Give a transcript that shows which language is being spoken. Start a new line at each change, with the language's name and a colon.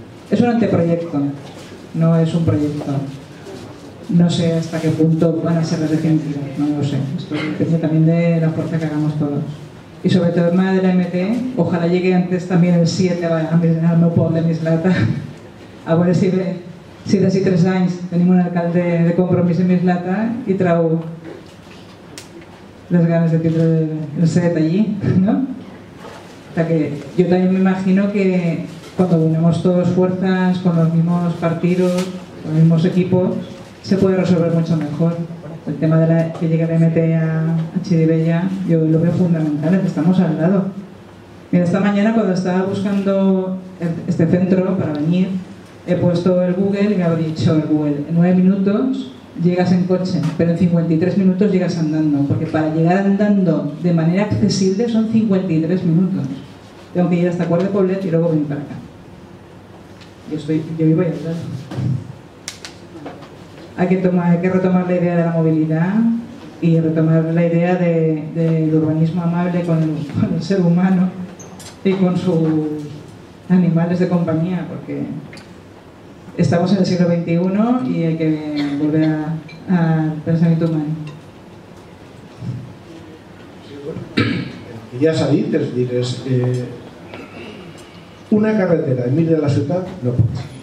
Spanish: Es un anteproyecto, no es un proyecto. No sé hasta qué punto van a ser las definitivas, no lo sé. Esto depende también de la fuerza que hagamos todos. Y sobre todo el tema de la MT, ojalá llegue antes también el 7
Catalan: al meu poble,
Spanish: Mislata.
Catalan: A veure si d'ací 3 anys tenim un alcalde de Compromís en Mislata i trau las ganas de tindre el set allí, ¿no?
Spanish: O sea que yo también me imagino que cuando unamos todos fuerzas con los mismos partidos, con los mismos equipos, se puede resolver mucho mejor. El tema de que llegue la MT a Chirivella, yo lo veo fundamental, que estamos al lado. Mira, esta mañana cuando estaba buscando este centro para venir, he puesto el Google y me ha dicho el Google, en 9 minutos llegas en coche, pero en 53 minutos llegas andando, porque para llegar andando de manera accesible son 53 minutos. Tengo que ir hasta Cuart de Poblet y luego venir para acá. Yo vivo ahí al lado. Hay que retomar la idea de la movilidad y retomar la idea del urbanismo amable con el ser humano y con sus animales de compañía, porque estamos en el siglo XXI y hay que volver al pensamiento humano.
Catalan: Ja s'ha dit, és dir, una carretera enmig de la ciutat no pot ser.